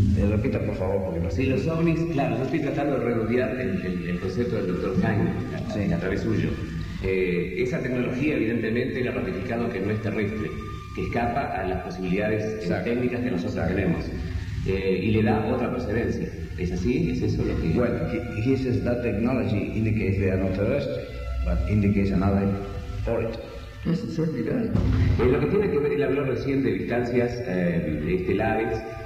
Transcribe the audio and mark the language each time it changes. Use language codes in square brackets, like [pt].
[es] Repita, por favor, porque no sé. Sí, los OVNIs, claro, yo estoy tratando de redondear el concepto del Dr. Hein, sí, a través suyo. Esa tecnología, evidentemente, era ratificado que no es terrestre, que escapa a las posibilidades técnicas que nosotros tenemos. Y le da otra procedencia. ¿Es así? ¿Es eso lo que...? [en] Bueno, he says that technology indicates they are not terrestre, but indicates another origin. Yes, it certainly does. [es] Lo que tiene que ver, él habló recién de distancias estelares.